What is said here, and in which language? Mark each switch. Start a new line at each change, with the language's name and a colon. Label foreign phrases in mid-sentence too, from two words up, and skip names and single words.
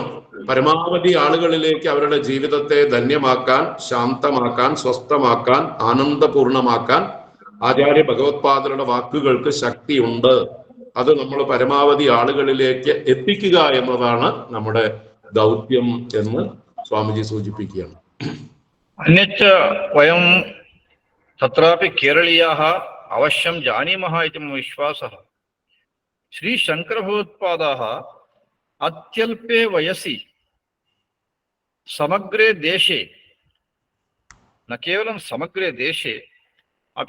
Malayalam: പരമാവധി ആളുകളിലേക്ക് അവരുടെ ജീവിതത്തെ ധന്യമാക്കാൻ, ശാന്തമാക്കാൻ, സ്വസ്ഥമാക്കാൻ, ആനന്ദപൂർണമാക്കാൻ ആചാര്യ ഭഗവത്പാദരുടെ വാക്കുകൾക്ക് ശക്തിയുണ്ട്. അത് നമ്മൾ പരമാവധി ആളുകളിലേക്ക് എത്തിക്കുക എന്നതാണ് നമ്മുടെ ദൗത്യം എന്ന് സ്വാമിജി സൂചിപ്പിക്കുകയാണ്.
Sanskrit: अन्यच्च वयं तत्रापि केरळीयाः अवश्यं जानीमः इति मम विश्वासः। श्रीशङ्करभगवत्पादाः अत्यल्पे वयसि समग्रे देशे, न केवलं समग्रे देशे अपि